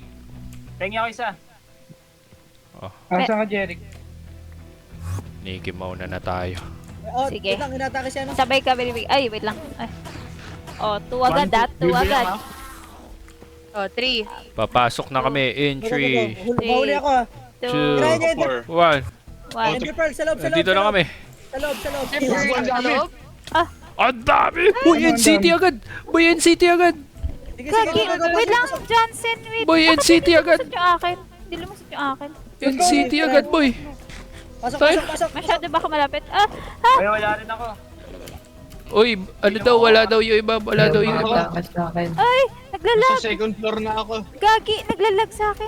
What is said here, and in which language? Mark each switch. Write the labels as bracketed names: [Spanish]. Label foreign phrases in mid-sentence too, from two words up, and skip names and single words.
[Filipino] Tingin ako isa. Asa ka, Jeric? Niki mauna na tayo. Oh, Sige. wait lang, inatake siya, no? Sabay ka, binibig. Ay, wait lang. Ay. Oh, 2 agad ah. 2 agad. Oh, 3. Papasok na kami in [English] Go, go, go, go. [Filipino] 3, Mahuli ako, ha? 2, Tirahin niya, Ender. 1. 1. Ender Pearl, sa loob, sa loob. Nandito na kami. Sa loob, sa loob. Sa loob? Ang dami! Boy NCT agad! Boy NCT agad! Sige, Gagi, [English] go, go, go, [Filipino] wait go, lang, go. Johnson, wait. Boy, Bakit NCT hindi agad. lumusot yung akin? Hindi lumusot yung akin. NCT agad, boy! Pasok, Tayo. pasok, pasok. Masyado ba ako malapit? Ah! Ay, wala rin ako. Uy, ano daw, wala daw yung iba, wala daw yung iba. Makatakas sa akin. Ay! Naglalag! Sa second floor na ako. Gagi! Naglalag sa akin.